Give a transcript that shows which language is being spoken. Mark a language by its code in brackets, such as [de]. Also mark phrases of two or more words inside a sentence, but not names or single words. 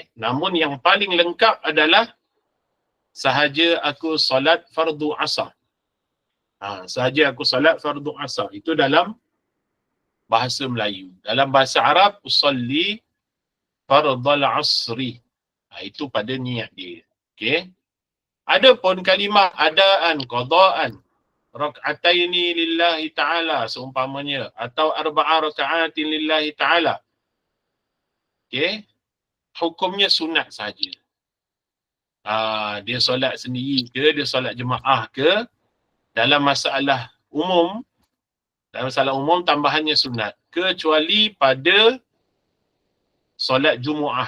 [ms] Namun yang paling lengkap adalah sahaja aku solat fardu asar. Sahaja aku solat fardu asar. Itu dalam bahasa Melayu. Dalam bahasa Arab, [ar] أصلي فرض العصر. [ms] Itu pada niat dia. Okay. Adapun kalimah [ar] أداء قضاء ركعتين لله تعالى [ms] seumpamanya, atau [ar] أربع ركعات لله تعالى. [ms] Okay. Hukumnya sunat sahaja. Dia solat sendiri ke, dia solat jemaah ke, dalam masalah umum tambahannya sunat. Kecuali pada solat Jumaah.